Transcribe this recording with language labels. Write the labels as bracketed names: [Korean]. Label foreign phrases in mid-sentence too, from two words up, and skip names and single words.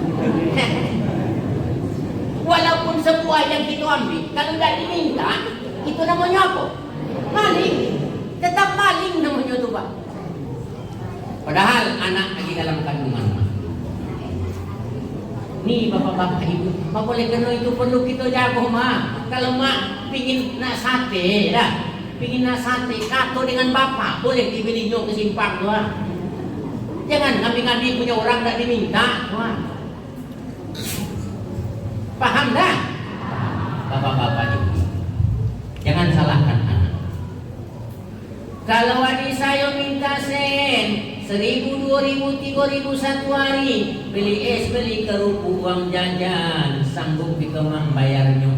[Indonesian] Walaupun sebuah yang kita ambil, kalau tidak diminta, itu namanya apa? Maling. Tetap maling namanya itu Pak. Padahal anak lagi dalam kandungan. Nih bapak-bapak ibu, apa boleh kena itu perlu kita jago mak. Kalau mak pingin nak sate, dah, pingin nak sate, kato dengan bapak, boleh dibelinya ke simpang tuh. Jangan ngambil-ngambil punya orang tak diminta, tuh. Paham dah? Bapak-bapak ibu, jangan salahkan anak. Kalau adik saya minta sen 1.000, 2.000, 3.000 satu hari, beli es, beli kerupuk, uang jajan, sanggup kita membayarnya.